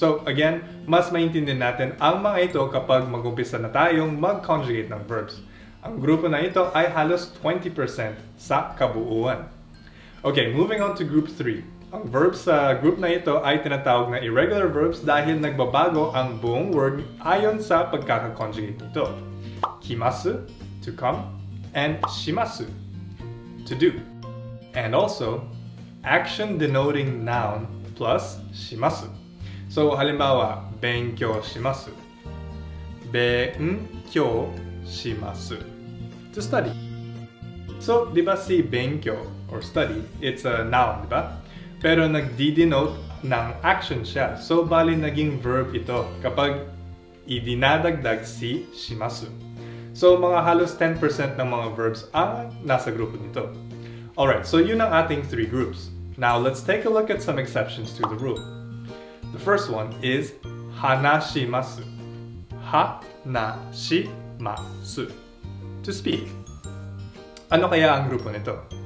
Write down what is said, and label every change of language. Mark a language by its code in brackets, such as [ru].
[tl] So again, mas maintindihan natin ang mga ito kapag mag-umpisa na tayong mag-conjugate ng verbs. Ang grupo na ito ay halos 20% sa kabuuan. [en] Okay, moving on to Group 3. [tl] Ang verbs sa group na ito ay tinatawag na irregular verbs dahil nagbabago ang buong word ayon sa pagkaka-conjugate nito. [en] Kimasu, to come, and shimasu, to do. And also, action denoting noun plus shimasu. [ja] So, halimbawa, benkyou shimasu. Benkyou shimasu. [en] To study. So, [tl] di ba si [en] benkyou or study, it's a noun, di ba? [tl] Pero nagdi-denote ng action siya. So, bali naging verb ito kapag idinadagdag si shimasu. So, mga halos 10% ng mga verbs ang nasa grupo nito. [en] Alright, so [tl] yun ang ating [en] three groups. Now, let's take a look at some exceptions to the rule. The first one is [ja] hanashimasu. Hanashimasu. To speak. [tl] Ano kaya ang grupo nito?